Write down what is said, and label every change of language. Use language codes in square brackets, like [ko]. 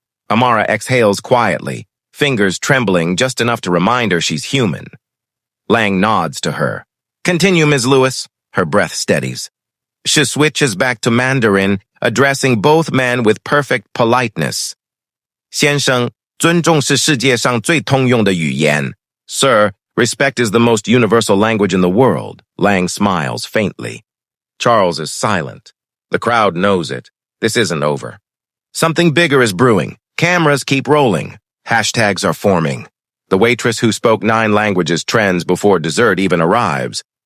[en] Amara exhales quietly, fingers trembling just enough to remind her she's human. Lang nods to her. Continue, Ms. Lewis. Her breath steadies. She switches back to Mandarin, addressing both men with perfect politeness. [zh] 先生，尊重是世界上最通用的语言. [en] Sir, respect is the most universal language in the world. Lang smiles faintly. Charles is silent. The crowd knows it. This isn't over. Something bigger is brewing. Cameras keep rolling. Hashtags are forming. The waitress who spoke 9 languages trends before dessert even arrives.